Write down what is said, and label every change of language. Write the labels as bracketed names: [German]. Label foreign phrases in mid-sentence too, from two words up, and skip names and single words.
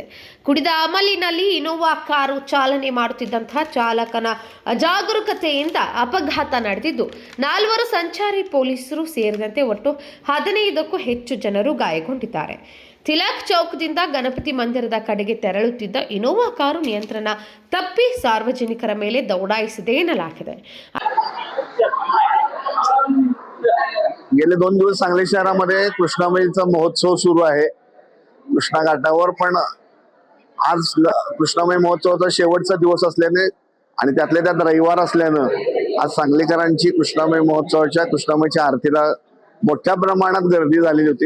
[Kannada] ಕುಡಿದ ಅಮಲಿನಲ್ಲಿ ಇನೋವಾ ಕಾರು ಚಾಲನೆ ಮಾಡುತ್ತಿದ್ದಂತಹ ಚಾಲಕನ ಅಜಾಗರೂಕತೆಯಿಂದ ಅಪಘಾತ ನಡೆದಿದ್ದು 4 ಸಂಚಾರಿ ಪೊಲೀಸರು ಸೇರಿದಂತೆ ಒಟ್ಟು 15ಕ್ಕೂ ಹೆಚ್ಚು ಜನರು ಗಾಯಗೊಂಡಿದ್ದಾರೆ. ತಿಲಕ್ ಚೌಕದಿಂದ ಗಣಪತಿ ಮಂದಿರದ ಕಡೆಗೆ ತೆರಳುತ್ತಿದ್ದ ಇನೋವಾ ಕಾರು ನಿಯಂತ್ರಣ ತಪ್ಪಿ ಸಾರ್ವಜನಿಕರ ಮೇಲೆ ದೌಡಾಯಿಸಿದೆ ಎನ್ನಲಾಗಿದೆ. [Marathi] गेले 2 दिवस सांगली शहरामध्ये कृष्णामाईचा महोत्सव सुरू आहे. कृष्णा घाटावर पण आज कृष्णामाई महोत्सवाचा शेवटचा दिवस असल्याने आणि त्यातल्या त्यात रविवार असल्यानं आज सांगलीकरांची कृष्णामाई महोत्सवाच्या कृष्णामाईच्या आरतीला मोठ्या प्रमाणात गर्दी झालेली होती.